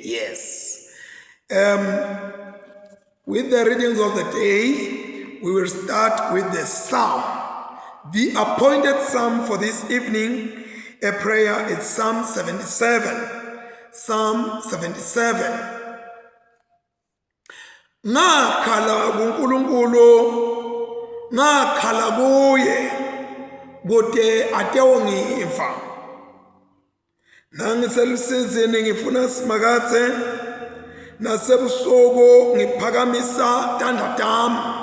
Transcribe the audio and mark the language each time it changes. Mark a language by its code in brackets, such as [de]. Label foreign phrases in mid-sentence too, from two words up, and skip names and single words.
[en] Yes. With the readings of the day, we will start with the psalm. The appointed psalm for this evening, a prayer, is Psalm 77. Psalm 77. [ss] Ngakhala kuNkulunkulu, ngakhala kuye, kude atewongiva. Nangiselusizini ngifuna simakathe, nasebusuku ngiphakamisa tandadam.